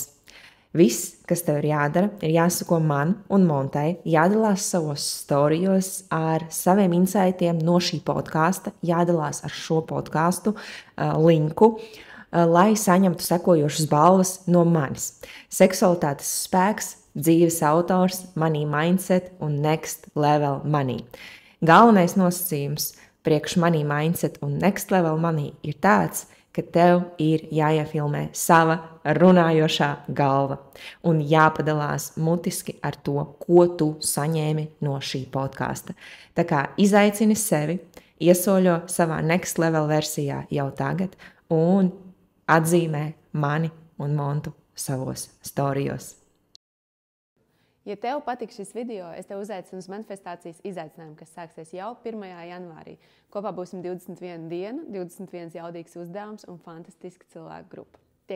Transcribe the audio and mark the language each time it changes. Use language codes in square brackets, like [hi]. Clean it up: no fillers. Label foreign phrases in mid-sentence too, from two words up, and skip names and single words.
[lv] Viss, kas tev ir jādara, ir jāsako man un Montai, jādalās savos storijos ar saviem insaitiem no šī podkāsta, jādalās ar šo podkāstu linku, lai saņemtu sekojošas balvas no manis. Seksualitātes spēks, dzīves autors, [en] money mindset un next level money. [lv] Galvenais nosacījums priekš [en] money mindset [lv] un [en] next level money [lv] ir tāds, ka tev ir jāiefilmē sava runājošā galva un jāpadalās mutiski ar to, ko tu saņēmi no šī podkāsta. Tā kā izaicini sevi, iesoļo savā [en] next level [lv] versijā jau tagad un atzīmē mani un Montu savos storijos. Ja tev patīk šis video, es tev uzaicinu uz manifestācijas izaicinājumu, kas sāksies jau 1. janvārī. Kopā būsim 21 diena, 21 jaudīgs uzdevums un fantastiska cilvēku grupa.